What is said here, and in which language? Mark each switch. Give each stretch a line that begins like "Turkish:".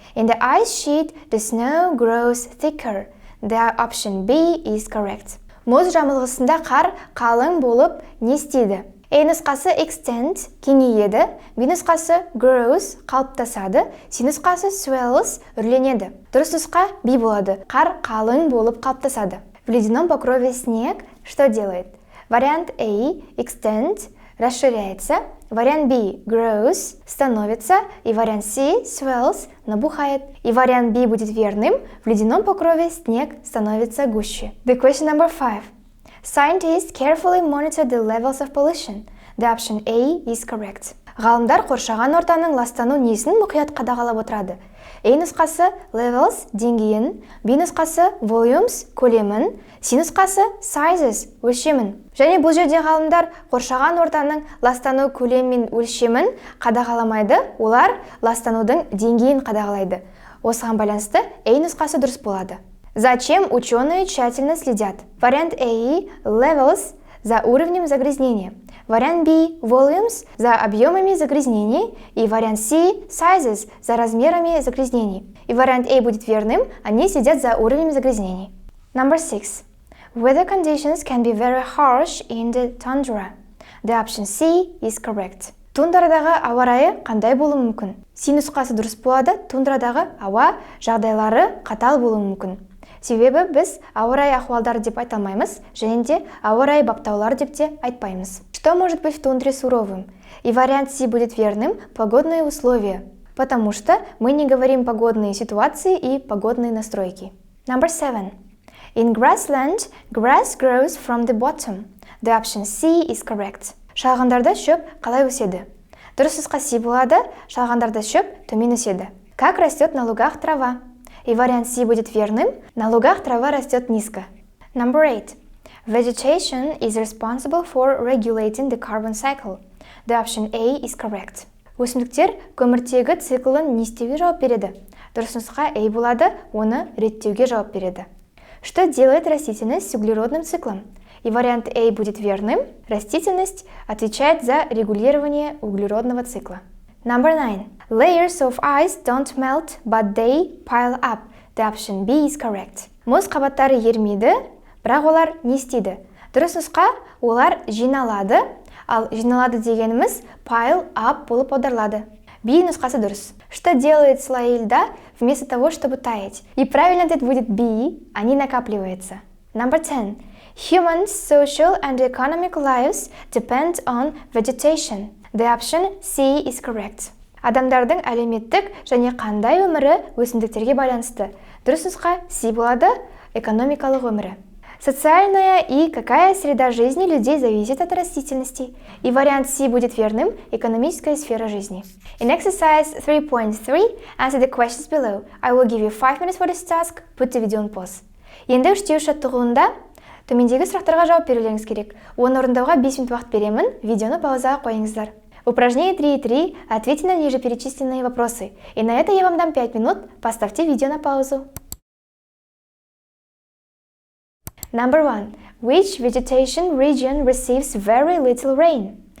English: In the ice sheet, the snow grows thicker. The option B is correct.
Kazakh: Мұз жамылғысында қар қалың болып не істейді? A нұсқасы extend кеңейеді, B нұсқасы grows қалыптасады, C нұсқасы swells үрленеді. Дұрыс нұсқа B болады. Қар қалың болып қалыптасады.
Russian: В ледяном покрове снег что делает? Вариант A extend расширяется, вариант B grows становится и вариант C swells набухает. И вариант B будет верным. В ледяном покрове снег становится гуще.
English: The question number 5. Scientists carefully monitor the levels of pollution. The option A is correct.
Kazakh: Ғалымдар қоршаған ортаның ластану несін мұқият қадағалап отырады. A нұсқасы levels деңгейін, B нұсқасы volumes көлемін, C нұсқасы sizes өлшемін. Және бұл жерде ғалымдар қоршаған ортаның ластану көлемі мен өлшемін қадағаламайды, олар ластанудың деңгейін қадағалайды. Осыған байланысты A нұсқасы дұрыс болады.
Russian: Зачем ученые тщательно следят? Вариант A levels за уровнем загрязнения. Вариант B volumes за объемами загрязнений и вариант C sizes за размерами загрязнений. И вариант A будет верным, они следят за уровнем загрязнений.
English: Number 6. Weather conditions can be very harsh in the tundra. The option C is correct.
Kazakh: Тундрадағы ауа райы қандай болуы мүмкін? C нұсқасы дұрыс болады, тундрадағы ауа жағдайлары қатал болуы мүмкін. Себебі біз ауа райы ахуалдары деп айта алмаймыз, және де ауа райы баптаулар деп те айтпаймыз.
Russian: Что может быть в тундре суровым? И вариант C будет верным – погодные условия, потому что мы не говорим погодные ситуации и погодные настройки.
English: Number 7. In grassland, grass grows from the bottom. The option C is correct.
Kazakh: Шалғындарда шөп қалай өседі? Дұрыс нұсқа C болады, шалғындарда шөп төмен өседі.
Russian: Как растет на лугах трава? И вариант C будет верным, на лугах трава растет низко.
English: Number 8. Vegetation is responsible for regulating the carbon cycle. The option A is correct.
Kazakh: Өсімдіктер көміртегі циклын не істеуге жауап береді? Дұрыс нұсқа A болады, оны реттеуге жауап береді.
Russian: Что делает растительность с углеродным циклом? И вариант A будет верным. Растительность отвечает за регулирование углеродного цикла.
English: Number 9. Layers of ice don't melt, but they pile up. The option B is correct.
Kazakh: Мұз қабаттары ерімейді, бірақ олар не істейді? Дұрыс нұсқа олар жиналады, ал жиналады дегеніміз
English: pile up
Kazakh: болып аударылады. B нұсқасы дұрыс.
Russian: Что делает слои льда вместо того, чтобы таять? И правильный ответ будет B, они накапливаются.
English: Number 10. Humans' social and economic lives depend on vegetation. The option C is correct.
Kazakh: Адамдардың әлеуметтік және қандай өмірі өсімдіктерге байланысты. Дұрыс нұсқа C болады, экономикалық өмірі.
Russian: Социальная и какая среда жизни людей зависит от растительности. И вариант C будет верным, экономическая сфера жизни.
English: In exercise 3.3, answer the questions below. I will give you 5 minutes for this task. Put the video on pause.
Kazakh: Енді үштеу жаттығуында төмендегі сұрақтарға жауап берулеріңіз керек. Оны орындауға 5 минут уақыт беремін, видеоны паузаға қойыңыздар.
Russian: Упражнение 3.3. Ответьте на ниже перечисленные вопросы. И на это я вам дам 5 минут. Поставьте видео на паузу.
English: Number 1. Which vegetation region receives very little rain?